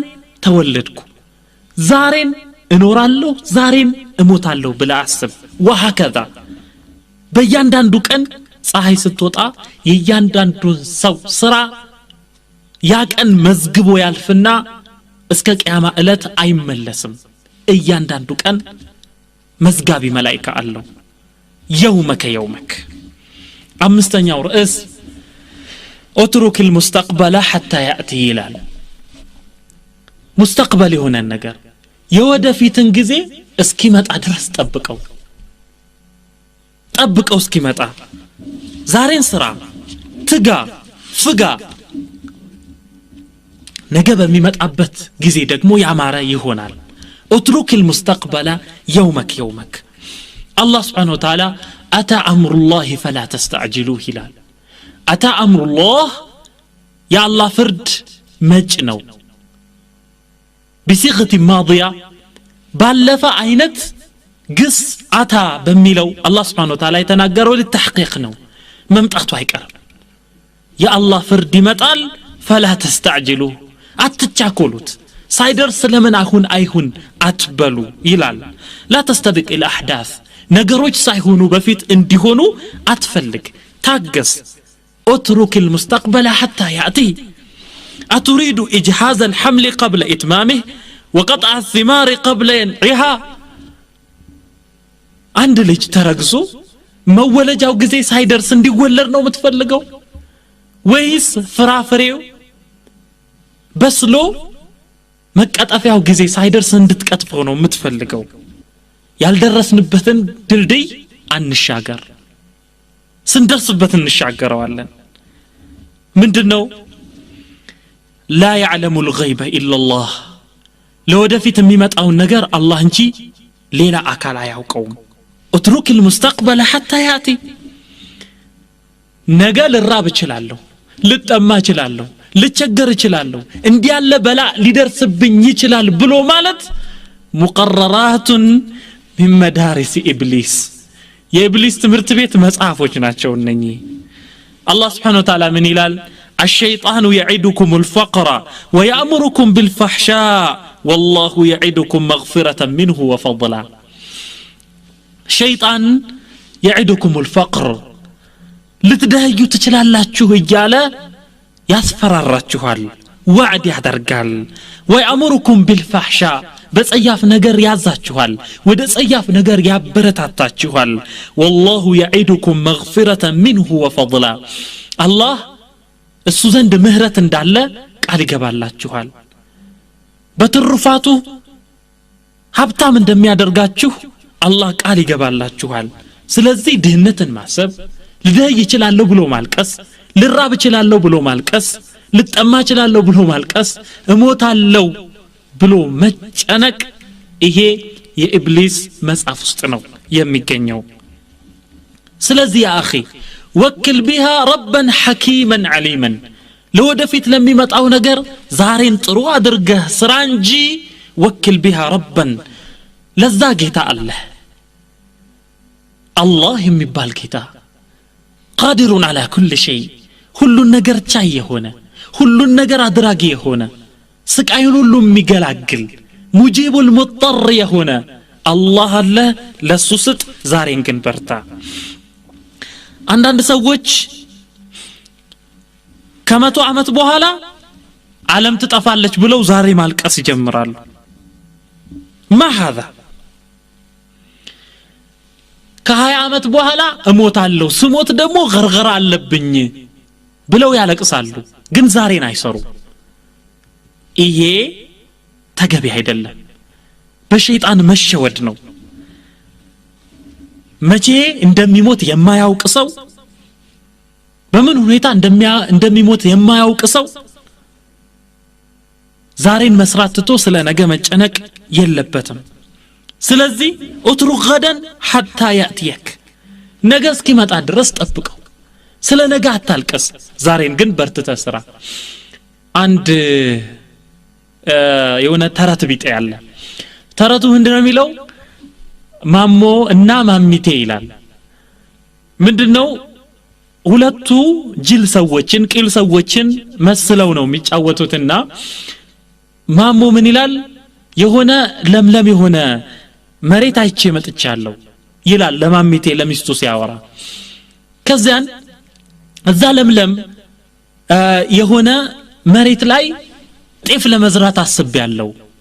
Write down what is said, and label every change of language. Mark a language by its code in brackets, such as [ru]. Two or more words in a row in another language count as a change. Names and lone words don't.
[am] ተወለድኩ ዛሬን እኖራለሁ ዛሬን እሞታለሁ ብለህ አስብ وهكذا በእያንዳንዱ ቀን ፀሐይ ስትወጣ የእያንዳንዱን ሰው ስራ ያ ቀን መዝግቦ ያልፍና እስከ ቂያማ ዕለት አይመለስም እያንዳንዱ ቀን መዝጋቢ መላእክት አለው የውመክ አምስተኛው ርዕስ [ar] اترك المستقبل حتى ياتي [am] ይላል ሙስተቅበል የሆነ ነገር የወደፊትን ጊዜ እስኪመጣ ድረስ ጠብቀው እስኪመጣ ዛሬን ስራ ትጋ ፍጋ ነገ በሚመጣበት ጊዜ ደግሞ ያማረ ይሆናል [ar] اترك المستقبل يومك الله سبحانه وتعالى اتى امر الله فلا تستعجلوه [am] ይላል [ar] اتى امر الله يا الله فرد [am] መጭ ነው [ar] بصيغه ماضيه [am] ባለፈ አይነት ግስ አታ በሚለው አላህ [ar] سبحانه وتعالى [am] የተናገረው ለተحقيق ነው መምጣቱ አይቀርም የአላህ ፍርድ ይመጣል [ar] فلا تستعجلوا [am] አትቻኮሉት ሳይደርስ ለምን አሁን አይሁን አትበሉ ይላል [ar] لا تستبق الاحداث [am] ነገሮች ሳይሆኑ በፊት እንዲሆኑ አትፈልግ ታገስ [ar] اترك المستقبل حتى ياتي اتريد اجهاز الحمل قبل اتمامه وقطع الثمار قبل ينعها عند ልጅ [am] ተረግዞ መወለጃው ጊዜ ሳይደርስ እንዲወለድ ነው የምትፈልገው ወይስ ፍራፍሬው በስሎ መቀጠፊያው ጊዜ ሳይደርስ እንድትቀጥፈው ነው የምትፈልገው ያልደረስንበትን ድልድይ አንሻገር ስንደርስበት እንሻገረዋለን ምንድነው [ar] لا يعلم الغيب إلا الله [am] ለወደፊት የሚመጣው ነገር አላህ እንጂ ሌላ አካል አያውቀውም [ar] اترك المستقبل حتى ياتي [am] ነገ ልራብ እችላለሁ ልጠማ እችላለሁ ልቸገር እችላለሁ እንዲያለ በላ ሊደርስብኝ ይችላል ብሎ ማለት [ar] مقررات من مدارس ابليس [am] የኢብሊስ ትምህርት ቤት መጽሐፎች ናቸው እነኚህ አላህ [ar] سبحانه وتعالى [am] ምን ይላል الشيطان [ar] يعدكم الفقر ويأمركم بالفحشاء والله يعدكم مغفرة منه وفضلا شيطان يعدكم الفقر [am] ልትደህዩ ትችላላችሁ እያለ ያስፈራራችኋል ወዕድ ያደርጋል [ar] ويأمركم بالفحشاء [am] በጸያፍ ነገር ያዛችኋል ወደ ጸያፍ ነገር ያበረታታችኋል [ar] والله يعدكم مغفرة منه وفضلا الله [am] እሱ ዘንድ ምህረት እንዳለ ቃል ይገባላችኋል በትሩፋቱ ሀብታም እንደሚያደርጋችሁ አላህ ቃል ይገባላችኋል ስለዚህ ድህነትን ማሰብ ልደይ ይችላል ብሎ ማልቀስ ልራብ ይችላል ብሎ ማልቀስ ልጠማ ይችላል ብሎ ማልቀስ እሞታለሁ ብሎ መጨነቅ ይሄ የኢብሊስ መጽሐፍ ውስጥ ነው የሚገኘው ስለዚህ ያ [ar] اخي وكل بها ربا حكيما عليما [am] ለወደፊት ለሚመጣው ነገር ዛሬን ጥሩ አድርገህ ስራ እንጂ [ar] وكل بها ربا [am] ለዛ ጌታ አላህ የሚባል ጌታ [ar] قادر على كل شيء [am] ሁሉን ነገር ቻይ የሆነ ሁሉን ነገር አድራጊ የሆነ ስቃዩን ሁሉ የሚገላግል ሙጂቡል ሙጠር የሆነ አላህ አለ ለሱ ስጥ ዛሬን ግን በርታ አንዳንድ ሰዎች ከመቶ ዓመት በኋላ ዓለም ትጠፋለች ብለው ዛሬ ማልቀስ ይጀምራሉ [ar] ما هذا [am] ከ20 ዓመት በኋላ እሞታለሁ ስሞት ደግሞ ገርገራ አለብኝ ብለው ያለቅሳሉ ግን ዛሬን አይሰሩ ይሄ ተገቢ አይደለም በሸይጣን መሸወድ ነው መቼ እንደሚሞት የማያውቅ ሰው በምን ሁኔታ እንደሚሞት የማያውቅ ሰው ዛሬን መስራት ትቶ ስለ ነገ መጨነቅ የለበትም ስለዚህ [ar] اترك غدا حتى ياتيك [am] ነገ እስኪመጣ ድረስ ጠብቀው ስለ ነገ አታልቀስ ዛሬን ግን በርትተ ስራ አንድ የሆነ ተረት ቢጤ ያለ ተረቱ ምንድነው የሚለው ማሞ እና ማሚቴ ይላል ምንድነው ሁለቱ ጅል ሰዎችን ቂል ሰዎችን መስለው ነው የሚጫወቱትና ማሞ ምን ይላል የሆነ ለምለም የሆነ መሬት አይቼ መጥቻለሁ ይላል ለማሚቴ ለሚስቱ ሲያወራ ከዛን እዛ ለምለም የሆነ መሬት ላይ ጤፍ ለመዝራት አስቤያለሁ